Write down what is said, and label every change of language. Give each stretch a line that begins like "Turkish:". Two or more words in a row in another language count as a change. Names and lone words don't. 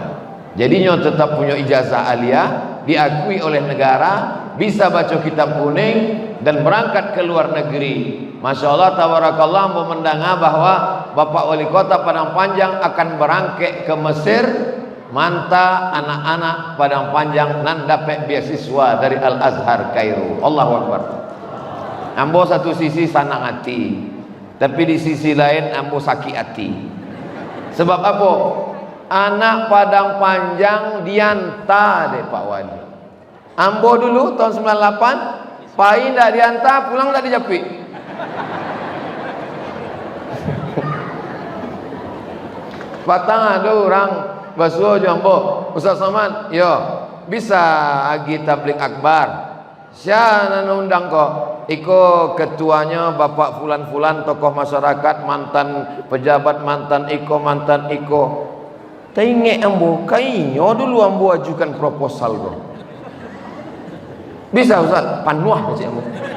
Indonesian: Jadinya tetap punya ijazah aliyah, diakui oleh negara, bisa baca kitab kuning dan berangkat ke luar negeri.
Arabic: ما شاء الله تبارك الله,
Indonesian: memandangah bahwa Bapak Wali Kota Padang Panjang akan berangkat ke Mesir, manta anak-anak Padang Panjang nan dapat beasiswa dari Al Azhar Kairo.
Arabic: الله أكبر.
Minangkabau: Ambo satu sisi senang hati, tapi di sisi lain ambo sakit hati.
Indonesian: Sebab apa?
Minangkabau: Anak Padang Panjang dianta deh Pak Wali. Ambo dulu tahun 98, pai ndak dianta, pulang ndak dijapit. Patang ada orang basuh jambo, Ustaz Somad, yo bisa agi tablik akbar.
Indonesian: Siapa undang kok?
Minangkabau: Iko ketuanya Bapak Fulan-Fulan, tokoh masyarakat, mantan pejabat, mantan iko. Tengok ambo, kayaknya dulu ambo ajukan proposal bro. Bisa Ustaz, panuah sih ambo.